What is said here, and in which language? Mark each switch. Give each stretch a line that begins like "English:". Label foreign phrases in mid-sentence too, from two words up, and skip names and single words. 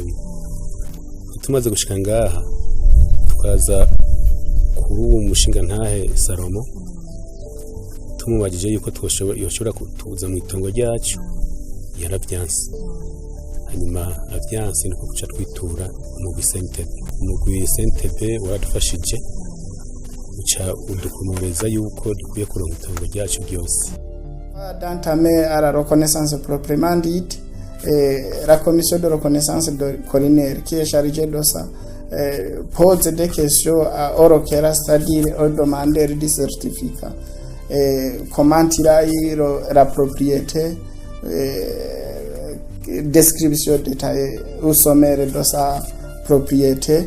Rundi: Tumaze gushika ngaha twaza kuri uwo mushinga ntahe Salomo tumubajije yuko yoshobora kutuza mu itongo ryacu yaravyanse. Hanyuma avyanse niko kuca twitura mu Gwisentebe waradufashije uca udukomereza yuko dukwiye kuronka itongo ryacu byose.
French: D'entamer à la reconnaissance proprement dite, la commission de reconnaissance collinaire qui est chargée de ça pose des questions au requérant, c'est-à-dire au demandeur du certificat. Comment il a eu la propriété, description détaillée au sommaire de sa propriété.